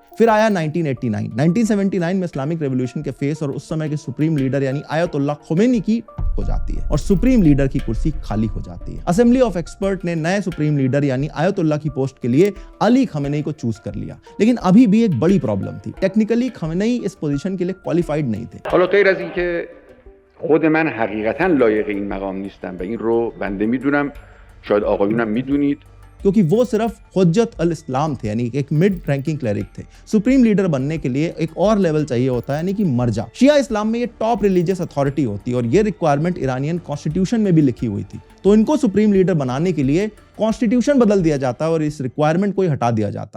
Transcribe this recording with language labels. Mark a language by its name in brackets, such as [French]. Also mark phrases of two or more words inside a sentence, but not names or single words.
[Hindi] फिर आया 1979 में [English] Islamic Revolution [Hindi] के फेस और उस समय के [English] Supreme Leader [Hindi] यानी आयतुल्लाह खोमेनी की हो जाती है और [English] Supreme Leader [Hindi] की कुर्सी खाली हो जाती है। असेंबली ऑफ एक्सपर्ट ने नए [English] Supreme Leader [Hindi] यानी आयतुल्लाह की पोस्ट के लिए अली खमेनेई को चूज कर लिया, लेकिन अभी भी एक बड़ी प्रॉब्लम थी। टेक्निकली खमेनेई इस पोजीशन के लिए क्वालिफाइड नहीं थे। [Persian] حالا غیر از اینکه خود من حقیقتا لایق این مقام نیستم و این رو بنده میدونم، شاید آقایونم میدونید، [Hindi] क्योंकि वो सिर्फ हुज्जत अल इस्लाम थे, यानी एक [English] mid ranking cleric [Hindi] थे। [English] Supreme Leader [Hindi] बनने के लिए एक और लेवल चाहिए होता है, यानी कि मर्जा। शिया इस्लाम में ये [English] top religious authority [Hindi] होती है और ये रिक्वायरमेंट [English] Iranian constitution [Hindi] में भी लिखी हुई थी। तो इनको [English] Supreme Leader [Hindi] बनाने के लिए कॉन्स्टिट्यूशन बदल दिया जाता है और इस रिक्वायरमेंट को ही हटा दिया जाता है।